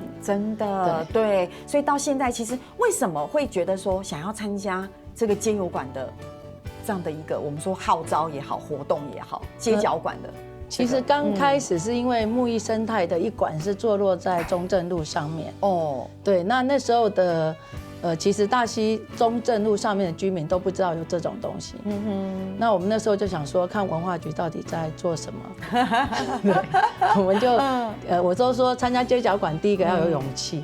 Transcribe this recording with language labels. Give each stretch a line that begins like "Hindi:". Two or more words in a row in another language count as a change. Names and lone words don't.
Chinese: 真的，對，所以到現在其實為什麼會覺得說想要參加這個街友館的這樣的一個我們說號召也好，活動也好，街角館的。其實剛開始是因為木藝生態的一館是坐落在中正路上面。哦，對，那時候的其实大溪中正路上面的居民都不知道有这种东西。那我们那时候就想说，看文化局到底在做什么。对，我们就我都说参加街角馆，第一个要有勇气。